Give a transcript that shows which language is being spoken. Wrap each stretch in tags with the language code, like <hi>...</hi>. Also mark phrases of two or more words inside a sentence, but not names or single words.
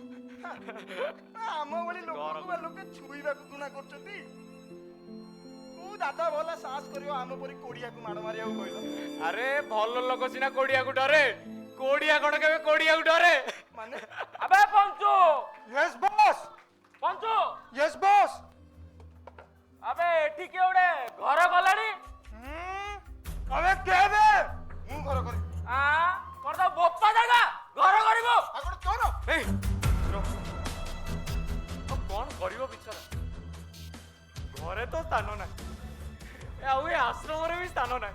<or>ଆମ ଭଳି ଲୋକଙ୍କୁ ବା ଲୋକେ ଛୁଇବାକୁ ଘୃଣା କରୁଛନ୍ତି। କୋଉ ଦାଦା ଭଲ ସାହସ କରିବ ଆମ ପରି କୋଡ଼ିଆକୁ ମାଡ଼ ମାରିବାକୁ କହିଲ? ଆରେ ଭଲ ଲୋକ ସିନା କୋଡ଼ିଆକୁ ଡରେ, କୋଡ଼ିଆ କଣ କେବେ କୋଡ଼ିଆକୁ ଡରେ? ମାନେ ଆବେ ପଞ୍ଚୁ,</or> <en>yes boss</en> <or>ପଞ୍ଚୁ,</or> <en>yes boss</en> <or>ଆବେ ଏଠି କିଏ ଗୋଟେ ଘର କଲାଣି?</or> <hi>अबे क्या बे</hi> <or>ମୁଁ ଘର କରିବି। କଣ ତ ବୋପା ଜାଗା ଘର କରିବ? ଆଉ କଣ ତୋର? ଏଇ କଣ କରିବ ବିଚାରା? ଘରେ ତ ସ୍ଥାନ ନାହିଁ, ଆଉ ଏ ଆଶ୍ରମରେ ବି ସ୍ଥାନ ନାହିଁ।</or>